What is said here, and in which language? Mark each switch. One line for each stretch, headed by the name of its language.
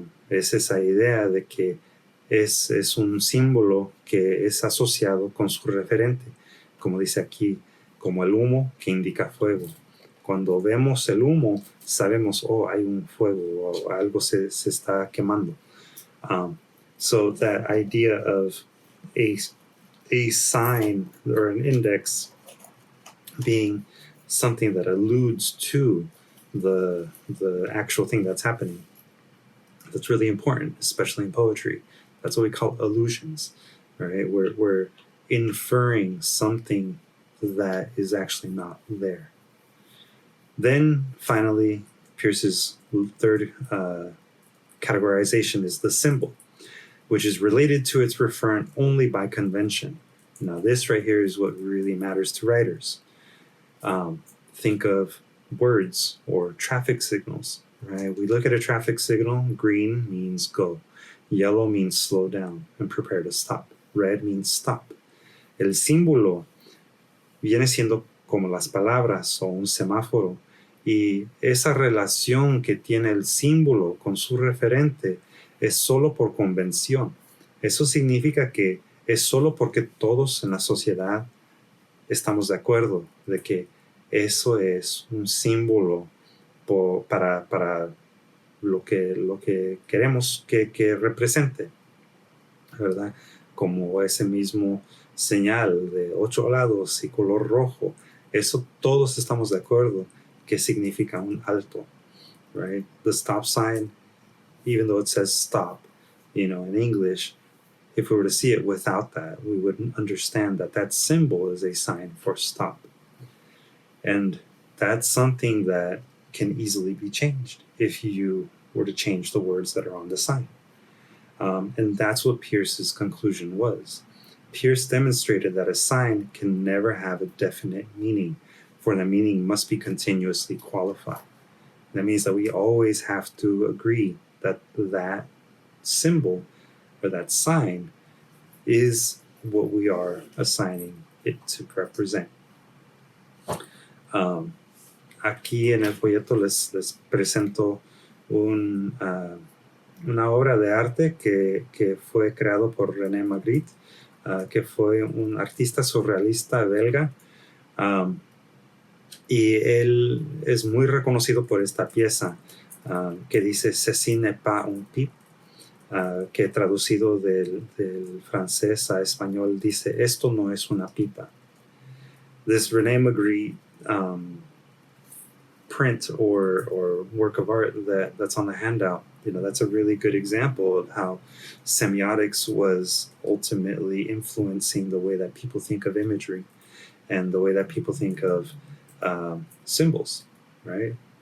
Spanish: Es esa idea de que es un símbolo que es asociado con su referente, como dice aquí, como el humo que indica fuego. Cuando vemos el humo, sabemos, hay un fuego, o algo se está quemando.
English: So that idea of a sign or an index being something that alludes to the actual thing that's happening, that's really important, especially in poetry. That's what we call allusions, right? We're inferring something that is actually not there. Then finally, Peirce's third categorization is the symbol, which is related to its referent only by convention. Now, this right here is what really matters to writers. Think of words or traffic signals, right? We look at a traffic signal. Green means go. Yellow means slow down and prepare to stop. Red means stop.
Spanish: El símbolo viene siendo como las palabras o un semáforo. Y esa relación que tiene el símbolo con su referente es solo por convención. Eso significa que es solo porque todos en la sociedad estamos de acuerdo de que eso es un símbolo para lo que queremos que represente, ¿verdad? Como ese mismo señal de 8 lados y color rojo. Eso todos estamos de acuerdo que significa un alto, right?
English: The stop sign, even though it says stop, in English, if we were to see it without that, we wouldn't understand that that symbol is a sign for stop. And that's something that can easily be changed if you were to change the words that are on the sign. And that's what Peirce's conclusion was. Peirce demonstrated that a sign can never have a definite meaning, for the meaning must be continuously qualified. That means that we always have to agree that that symbol or that sign is what we are assigning it to represent.
Spanish: Aquí en el folleto les presento una obra de arte que fue creado por René Magritte, que fue un artista surrealista belga, y él es muy reconocido por esta pieza que dice
French: "Ceci n'est pas un pipe",
Spanish: que traducido del francés a español dice "esto no es una pipa".
English: This René Magritte print or work of art that's on the handout, that's a really good example of how semiotics was ultimately influencing the way that people think of imagery and the way that people think of symbols, right?